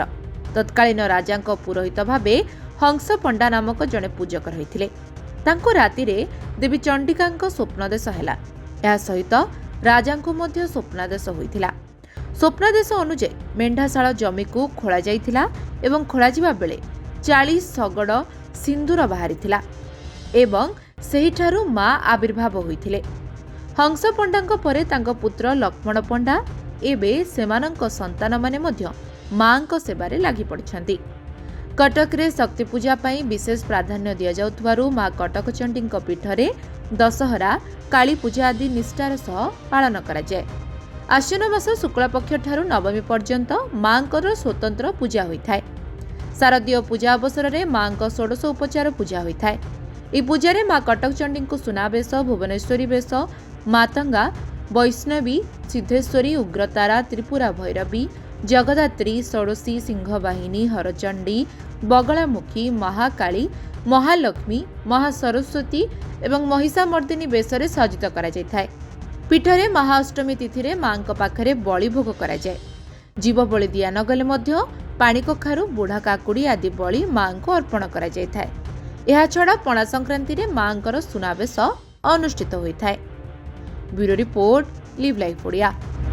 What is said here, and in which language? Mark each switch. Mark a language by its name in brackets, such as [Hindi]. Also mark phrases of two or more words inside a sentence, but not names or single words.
[Odia] ତତ୍କାଳୀନ ରାଜାଙ୍କ ପୁରୋହିତ ଭାବେ ହଂସ ପଣ୍ଡା ନାମକ ଜଣେ ପୂଜକ ରହିଥିଲେ। ତାଙ୍କୁ ରାତିରେ ଦେବୀ ଚଣ୍ଡିକାଙ୍କ ସ୍ୱପ୍ନଦେଶ ହେଲା। ଏହା ସହିତ ରାଜାଙ୍କୁ ମଧ୍ୟ ସ୍ୱପ୍ନାଦେଶ ହୋଇଥିଲା। ସ୍ୱପ୍ନାଦେଶ ଅନୁସାରେ ମେଣ୍ଢାଶାଳ ଜମି କୁ ଖୋଳା ଯାଇଥିଲା ଏବଂ ଖୋଳା ଯିବା ବେଳେ 40 ସଗଡ଼ ସିନ୍ଦୂର ବାହାରିଥିଲା ଏବଂ ସେହିଠାରୁ ମାଁ ଆବିର୍ଭାବ ହୋଇଥିଲେ। ହଂସ ପଣ୍ଡାଙ୍କ ପରେ ତାଙ୍କ ପୁତ୍ର ଲକ୍ଷ୍ମଣ ପଣ୍ଡା ଏବେ ସେମାନଙ୍କ ସନ୍ତାନ ମାନେ ମଧ୍ୟ ମାଙ୍କ ସେବାରେ ଲାଗି ପଡ଼ିଛନ୍ତି। କଟକ ରେ ଶକ୍ତି ପୂଜା ପାଇଁ ବିଶେଷ ପ୍ରାଧାନ୍ୟ ଦିଆ ଯାଉଥିବାରୁ ମାଁ କଟକ ଚଣ୍ଡୀଙ୍କ ପୀଠରେ ଦଶହରା କାଳୀ ପୂଜା ଆଦି ନିଷ୍ଠାର ସହ ପାଳନ କରା ଯାଏ। ଆଶ୍ୱିନ ମାସ ଶୁକ୍ଳ ପକ୍ଷ ଠାରୁ ନବମୀ ପର୍ଯ୍ୟନ୍ତ ମାଙ୍କର ସ୍ୱତନ୍ତ୍ର ପୂଜା ହୋଇଥାଏ। ଶାରଦୀୟ ପୂଜା ଅବସର ରେ ମାଙ୍କ ଷୋଡ଼ଶ ଉପଚାର ପୂଜା ହୋଇଥାଏ। ଏ ପୂଜା ରେ ମାଁ କଟକ ଚଣ୍ଡୀଙ୍କ ସୁନାବେଶ ଭୁବନେଶ୍ୱରୀ ବେଶ ମାତଙ୍ଗା ବୈଷ୍ଣବୀ ସିଦ୍ଧେଶ୍ୱରୀ ଉଗ୍ରତାରା ତ୍ରିପୁରା ଭୈରବୀ ଜଗଦ୍ଧାତ୍ରୀ ଷୋଡ଼ଶୀ ସିଂହବାହିନୀ ହରଚଣ୍ଡୀ ବଗଳାମୁଖୀ ମହାକାଳୀ ମହାଲକ୍ଷ୍ମୀ ମହାସରସ୍ୱତୀ ଏବଂ ମହିଷାମର୍ଦ୍ଦିନୀ ବେଶରେ ସଜ୍ଜିତ କରା ଯାଇଥାଏ। ପୀଠରେ ମହାଅଷ୍ଟମୀ ତିଥି ରେ ମାଙ୍କ ପାଖରେ ବଳି ଭୋଗ କରା ଯାଏ। ଜୀବ ବଳି ଦିଆ ନଗଲେ ମଧ୍ୟ ପାଣି କଖାରୁ ବୁଢ଼ା କାକୁଡ଼ି ଆଦି ବଳି ମାଙ୍କୁ ଅର୍ପଣ କରା ଯାଇଥାଏ। ଏହା ଛଡ଼ା ପଣା ସଂକ୍ରାନ୍ତି ରେ ମାଙ୍କର ସୁନାବେଶ ଅନୁଷ୍ଠିତ ହୋଇଥାଏ। [English] Bureau report Live Life Odia.